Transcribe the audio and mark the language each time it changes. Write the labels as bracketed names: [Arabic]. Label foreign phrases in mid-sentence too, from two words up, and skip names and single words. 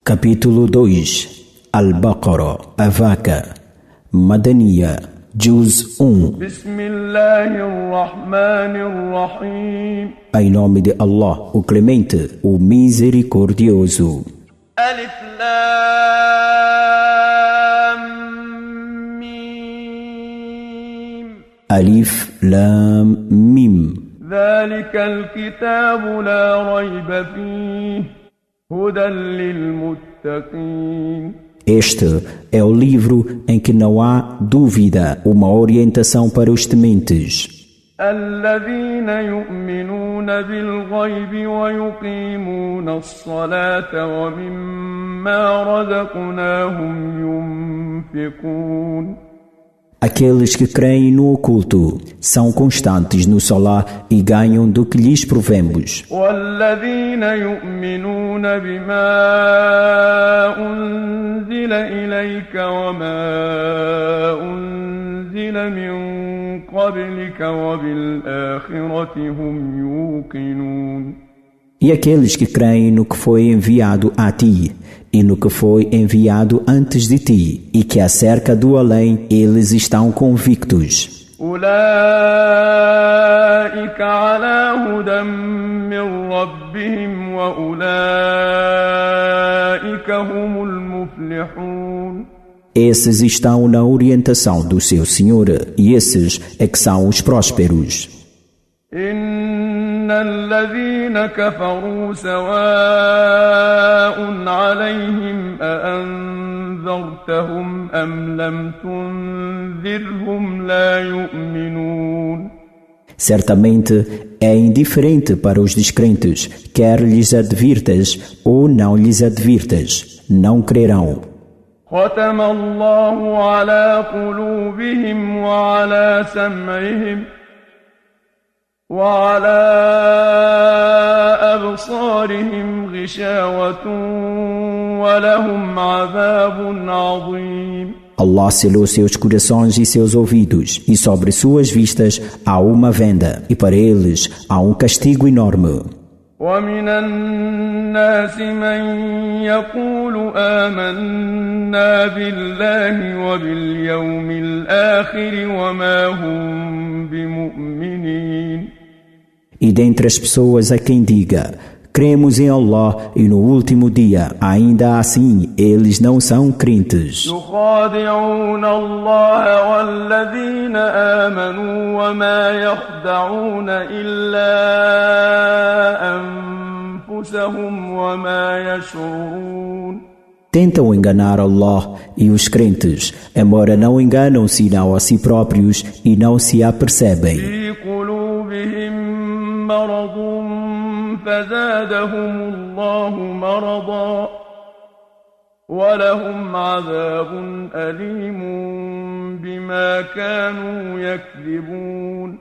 [Portuguese] Capítulo 2 Al-Baqarah, a vaca. [Arabic] مدنية، جزء 1. بسم الله الرحمن الرحيم. [Portuguese] Em nome de Allah, o Clemente, o Misericordioso. [Arabic] ألف لام ميم. ألف لام ميم. ذلك الكتاب لا ريب فيه هدى للمتقين. [Portuguese] Este é o livro em que não há dúvida, uma orientação para os tementes. [Arabic] الذين يؤمنون بالغيب ويقيمون الصلاة ومما رزقناهم ينفقون. [Portuguese] Aqueles que creem no oculto, são constantes no Salah e ganham do que lhes provemos. [Arabic] والذين يؤمنون بما أنزل إليك وما أنزل من قبلك وبالآخرة هم يوقنون. [Portuguese] E aqueles que creem no que foi enviado a ti e no que foi enviado antes de ti, e que acerca do além eles estão convictos. [Arabic] أولئك على هدى من ربهم وأولئك هم المفلحون. [Portuguese] Esses estão na orientação do seu Senhor, e esses é que são os prósperos. [Arabic] إن الذين كفروا سواء عليهم أأنذرتهم أم لم تنذرهم لا يؤمنون. [Portuguese] Certamente é indiferente para os descrentes, quer lhes advirtas ou não lhes advirtas, não crerão. [Arabic] ختم الله على قلوبهم وعلى سمعهم وعلى أبصارهم غشاوة ولهم عذاب عظيم. [Portuguese] Allah selou seus corações e seus ouvidos, e sobre suas vistas há uma venda, e para eles há um castigo enorme. [Arabic] ومن الناس من يقول آمنا بالله وباليوم الآخر وما هم بمؤمنين. [Portuguese] E dentre as pessoas há quem diga, cremos em Allah e no último dia, ainda assim eles não são crentes. [Arabic] يخادعون الله والذين آمنوا وما يخدعون إلا أنفسهم وما يشعرون. [Portuguese] Tentam enganar Allah e os crentes, embora não enganam senão a si próprios e não se apercebem. [Arabic] في قلوبهم مرض فزادهم الله مرضا ولهم عذاب أليم بما كانوا يكذبون.